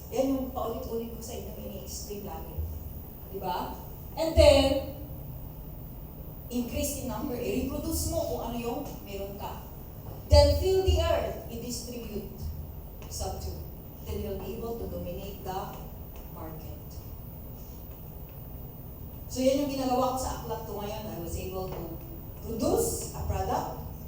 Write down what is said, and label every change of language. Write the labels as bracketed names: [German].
[Filipino] Yan yung paulit-ulit ko sa inyo, ini-explain lagi. Diba? [English] And then, increase in number. [Filipino] I-reproduce mo kung ano yung meron ka. [English] Then, fill the earth. [Filipino] I-distribute. Subdue. [English] Then, you'll be able to dominate the market. [Filipino] So, yan yung ginagawa ko sa aklat ko ngayon. [English] I was able to produce a product.